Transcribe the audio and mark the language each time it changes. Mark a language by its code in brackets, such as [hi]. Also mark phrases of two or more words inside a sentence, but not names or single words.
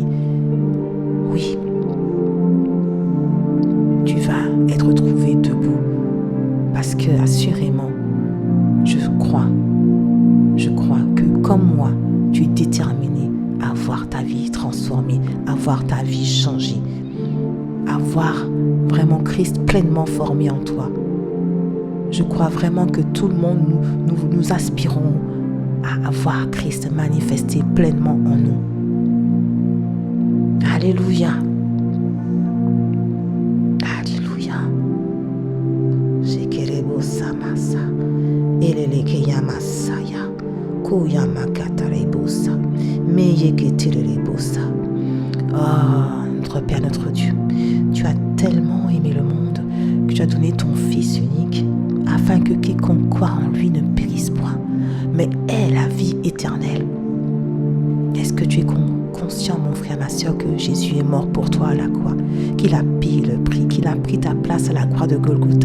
[fr] Oui, tu vas être trouvé debout parce que assurément, je crois que comme moi, tu es déterminé à voir ta vie transformée, à voir ta vie changer, à voir vraiment Christ pleinement formé en toi. Je crois vraiment que tout le monde, nous aspirons à voir Christ manifester pleinement en nous. Alléluia. Alléluia. Shekerebo samasa. Eleleke yamasaya. Koyamakatarebosa. Meyeketerebosa. Oh, notre Père, notre Dieu, tu as tellement aimé le monde que tu as donné ton Fils unique afin que quiconque croit en lui ne périsse point, mais ait la vie éternelle. Est-ce que tu es conscient, mon frère, ma soeur, que Jésus est mort pour toi à la croix, qu'il a payé le prix, qu'il a pris ta place à la croix de Golgotha?